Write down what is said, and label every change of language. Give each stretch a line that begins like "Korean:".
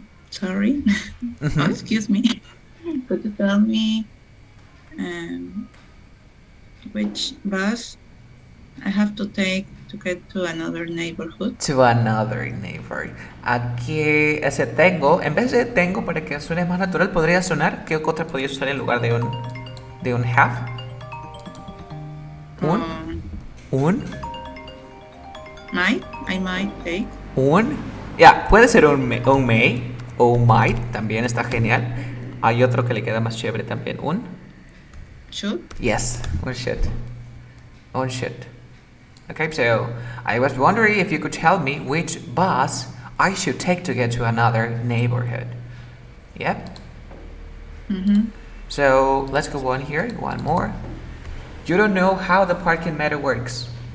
English: Sorry. Oh, excuse me. Could you tell me Um, which bus I have to take to get to another neighborhood? To another neighbor.
Spanish: Aquí ese tengo, en vez de tengo para que suene más natural, podría sonar. ¿Qué otra podría usar en lugar de un have? Un, Um, un,
English: I might take, un.
Spanish: Ya, puede ser un may o un might, también está genial. Hay otro que le queda más chévere también. Un.
English: should. Yes, un should. Un should. Okay, so I was wondering if you could tell me which bus I should take to get to another neighborhood. Yep. Mm-hmm. So let's go on here. One more. You don't know how the parking meter works.